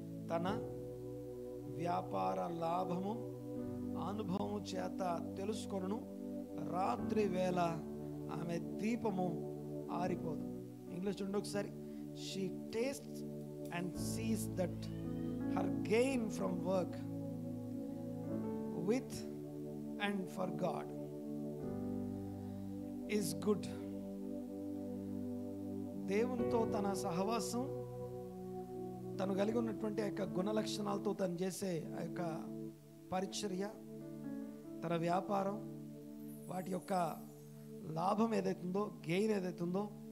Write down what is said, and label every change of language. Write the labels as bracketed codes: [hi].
[te] తన వ్యాపార లాభము అనుభవము చేత తెలుసుకొనును, రాత్రి వేళ ఆమె దీపము ఆరిపోదు. ఇంగ్లీష్ చూడండి ఒకసారి. [en] She tastes and sees that her gain from work with and for God is good. [te] దేవునితో తన సహవాసం, తను కలిగి ఉన్నటువంటి ఆ యొక్క గుణ లక్షణాలతో తను చేసే ఆ యొక్క పరిచర్య, తన వ్యాపారం, వాటి యొక్క లాభం ఏదైతుందో, గెయిన్ ఏదైతుందో,